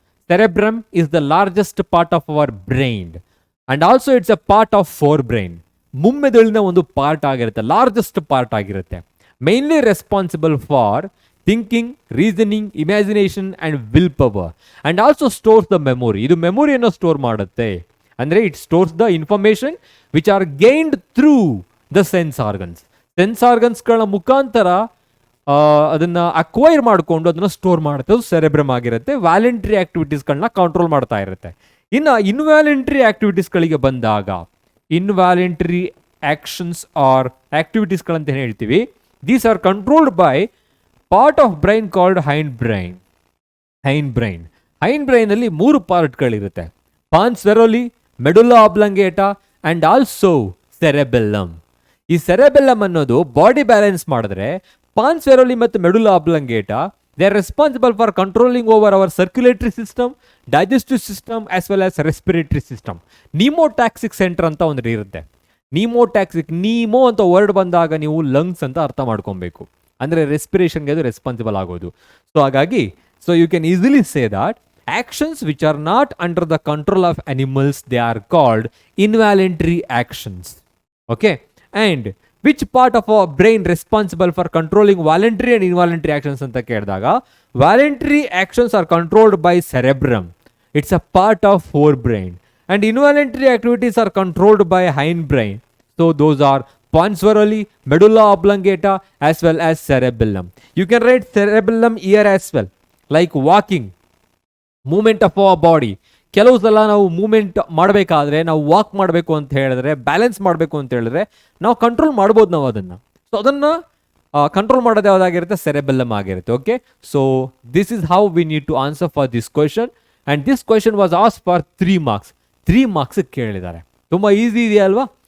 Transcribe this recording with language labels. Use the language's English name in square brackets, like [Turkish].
[English] Cerebrum is the largest part of our brain and also it's a part of forebrain. [Kannada] ಮುಮ್ಮೆದುಳಿನ ಒಂದು part ಆಗಿರುತ್ತೆ, largest part ಆಗಿರುತ್ತೆ. [English] Mainly responsible for thinking, reasoning, imagination and willpower, and also stores the memory. [Kannada] ಇದು ಮೆಮೊರಿಯನ್ನು store ಮಾಡುತ್ತೆ. [English] ಅಂದರೆ it stores the information which are gained through the sense organs. [Kannada] Sense ಆರ್ಗನ್ಸ್ಗಳ ಮುಖಾಂತರ ಅದನ್ನು acquire ಮಾಡಿಕೊಂಡು ಅದನ್ನು ಸ್ಟೋರ್ ಮಾಡುತ್ತೆ. ಅದು ಸೆರೆಬ್ರಮ್ ಆಗಿರುತ್ತೆ. ವ್ಯಾಲೆಂಟ್ರಿ ಆಕ್ಟಿವಿಟೀಸ್ಗಳನ್ನ ಕಂಟ್ರೋಲ್ ಮಾಡ್ತಾ ಇರುತ್ತೆ. ಇನ್ನು ಇನ್ವ್ಯಾಲೆಂಟ್ರಿ ಆಕ್ಟಿವಿಟೀಸ್ಗಳಿಗೆ ಬಂದಾಗ, ಇನ್ವ್ಯಾಲೆಂಟ್ರಿ ಆಕ್ಷನ್ಸ್ ಆರ್ ಆಕ್ಟಿವಿಟೀಸ್ಗಳಂತ ಏನು ಹೇಳ್ತೀವಿ, [English] These are controlled by part of brain called hind brain. [Kannada] Hind brain ಅಲ್ಲಿ 3 ಪಾರ್ಟ್ಗಳಿರುತ್ತೆ: ಪಾನ್ಸ್ ವೆರೋಲಿ, ಮೆಡುಲಾ ಆಬ್ಲಂಗೇಟಾ ಅಂಡ್ ಆಲ್ಸೋ ಸೆರೆಬೆಲ್ಲಮ್. ಈ ಸೆರೆಬೆಲ್ಲಮ್ ಅನ್ನೋದು ಬಾಡಿ ಬ್ಯಾಲೆನ್ಸ್ ಮಾಡಿದ್ರೆ, ಪಾನ್ಸ್ ವೆರೋಲಿ ಮತ್ತು ಮೆಡುಲಾ ಆಬ್ಲಂಗೇಟಾ [English] They are responsible for controlling over our circulatory system, digestive system as well as respiratory system. [Kannada] ನೀಮೋಟ್ಯಾಕ್ಸಿಕ್ centre ಅಂತ ಒಂದು ಇರುತ್ತೆ. ನೀಮೋಟ್ಯಾಕ್ಸಿಕ್, ನೀಮೋ ಅಂತ word ಬಂದಾಗ ನೀವು ಲಂಗ್ಸ್ ಅಂತ ಅರ್ಥ ಮಾಡ್ಕೊಬೇಕು. ಅಂದರೆ ರೆಸ್ಪಿರೇಷನ್ಗೆ ಅದು ರೆಸ್ಪಾನ್ಸಿಬಲ್ ಆಗೋದು. [English] So ಹಾಗಾಗಿ so you can easily say that actions which are not under the control of animals, they are called involuntary actions. Okay, and which part of our brain responsible for controlling voluntary and involuntary actions [Kannada] anta kelidaga, [English] voluntary actions are controlled by cerebrum, it's a part of forebrain, and involuntary activities are controlled by hindbrain. So those are pons varoli, medulla oblongata as well as cerebellum. You can write cerebellum here as well, like walking, movement of our body. [Kannada] ಕೆಲವು ಸಲ ನಾವು moment ಮಾಡಬೇಕಾದ್ರೆ, ನಾವು walk ಮಾಡಬೇಕು ಅಂತ ಹೇಳಿದ್ರೆ, balance ಮಾಡಬೇಕು ಅಂತ ಹೇಳಿದ್ರೆ ನಾವು ಕಂಟ್ರೋಲ್ ಮಾಡ್ಬೋದು ನಾವು ಅದನ್ನು. ಸೊ ಅದನ್ನು ಕಂಟ್ರೋಲ್ ಮಾಡೋದು ಯಾವುದಾಗಿರುತ್ತೆ, ಸೆರೆಬೆಲ್ಲಮ್ ಆಗಿರುತ್ತೆ. [English] Okay, so this is how we need to answer for this question. And this question was ask for 3 marks. [Kannada] 3 marks ಕೇಳಿದ್ದಾರೆ. ತುಂಬ ಈಸಿ ಇದೆಯಲ್ವಾ?